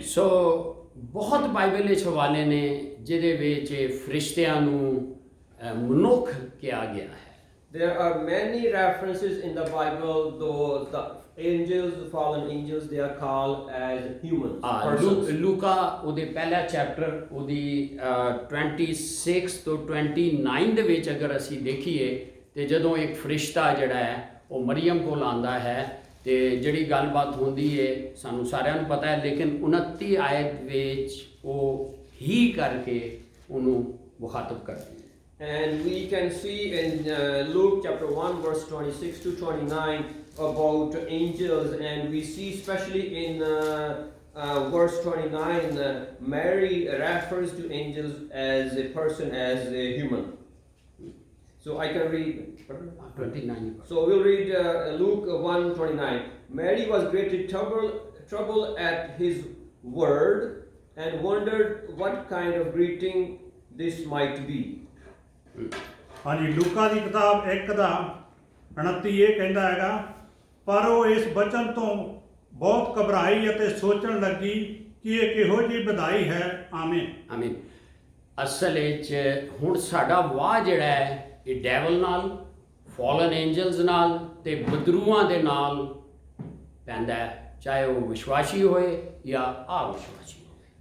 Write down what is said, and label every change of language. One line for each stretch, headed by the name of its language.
Punjabi: ਸੋ ਬਹੁਤ ਬਾਈਬਲ ਵਿੱਚ ਹਵਾਲੇ ਨੇ ਜਿਹਦੇ ਵਿੱਚ ਫਰਿਸ਼ਤਿਆਂ ਨੂੰ ਮਨੁੱਖ ਕਿਹਾ ਗਿਆ ਹੈ।
English: There are many references in the Bible, though the angels, the fallen angels, they are called as humans, persons.
Punjabi: ਲੂਕਾ ਉਹਦੇ ਪਹਿਲਾ ਚੈਪਟਰ ਉਹਦੀ 26 ਤੋਂ 29 ਦੇ ਵਿੱਚ ਅਗਰ ਅਸੀਂ ਦੇਖੀਏ ਤੇ ਜਦੋਂ ਇੱਕ ਫਰਿਸ਼ਤਾ ਜਿਹੜਾ ਹੈ ਉਹ ਮਰੀਮ ਕੋਲ ਆਂਦਾ ਹੈ ਤੇ ਜਿਹੜੀ ਗੱਲਬਾਤ ਹੁੰਦੀ ਹੈ ਸਾਨੂੰ ਸਾਰਿਆਂ ਨੂੰ ਪਤਾ ਹੈ, ਲੇਕਿਨ 29 ਆਇਤ ਵਿੱਚ ਉਹ ਹੀ ਕਰਕੇ ਉਹਨੂੰ ਮੁਖਾਤਬ ਕਰਦੀ ਹੈ।
English: And we can see in Luke chapter 1 verse 26 to 29 about angels, and we see especially in verse 29 Mary refers to angels as a person, as a human. So I can read 29. So we'll read Luke 1:29. Mary was greatly troubled at his word and wondered what kind of greeting this might be.
Punjabi: ਹਾਂਜੀ, ਲੂਕਾ ਦੀ ਕਿਤਾਬ 1 ਦਾ 29 ਇਹ ਕਹਿੰਦਾ ਹੈਗਾ, ਪਰ ਉਹ ਇਸ ਬਚਨ ਤੋਂ ਬਹੁਤ ਘਬਰਾਈ ਅਤੇ ਸੋਚਣ ਲੱਗੀ ਕਿ ਇਹ ਕਿਹੋ ਜਿਹੀ ਵਧਾਈ ਹੈ। ਆਮੀਨ। ਆਮੀਨ। ਅਸਲ ਵਿੱਚ ਹੁਣ ਸਾਡਾ ਵਾਹ ਜਿਹੜਾ ਹੈ ਇਹ ਡੈਵਲ ਨਾਲ, ਫਾਲਨ ਐਂਜਲਸ ਨਾਲ ਤੇ ਬਦਰੂਆਂ ਦੇ ਨਾਲ ਪੈਂਦਾ ਹੈ, ਚਾਹੇ ਉਹ ਵਿਸ਼ਵਾਸੀ ਹੋਏ ਜਾਂ ਅਵਿਸ਼ਵਾਸੀ ਹੋਵੇ।